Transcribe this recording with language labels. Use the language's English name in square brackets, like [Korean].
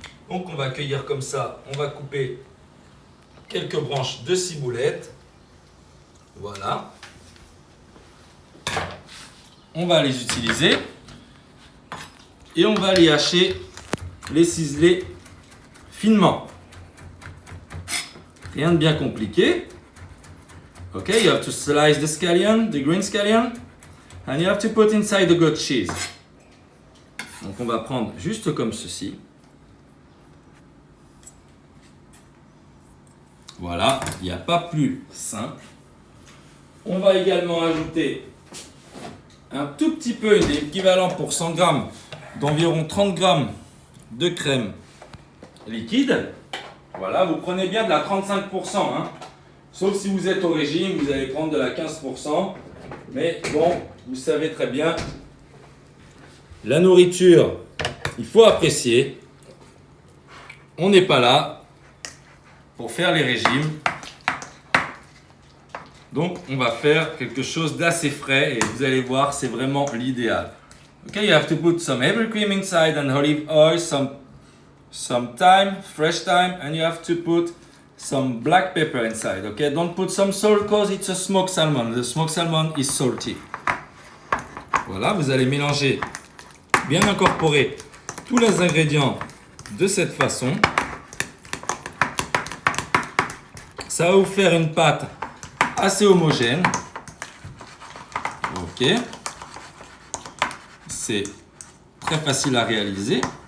[French] Donc on va cueillir comme ça, on va couper quelques branches de ciboulette. Voilà. On va les utiliser et on va les hacher, les ciseler finement. Rien de bien compliqué. [English] Ok, you have to slice the scallion, the green scallion, and you have to put inside the goat cheese. [French] Donc on va prendre juste comme ceci. Voilà, il n'y a pas plus simple. On va également ajouter un tout petit peu, l'équivalent pour 100 grammes, d'environ 30 grammes de crème liquide. Voilà, vous prenez bien de la 35%, hein. Sauf si vous êtes au régime, vous allez prendre de la 15%. Mais bon, vous savez très bien, la nourriture, il faut apprécier. On n'est pas là pour faire les régimes. Donc on va faire quelque chose d'assez frais et vous allez voir, c'est vraiment l'idéal. [English] Okay, you have to put some heavy cream inside and olive oil, some thyme, fresh thyme, and you have to put some black pepper inside. Okay, don't put some salt because it's a smoked salmon. The smoked salmon is salty. [French] Voilà, vous allez mélanger, bien incorporer tous les ingrédients de cette façon. Ça va vous faire une pâte assez homogène. Ok. C'est très facile à réaliser.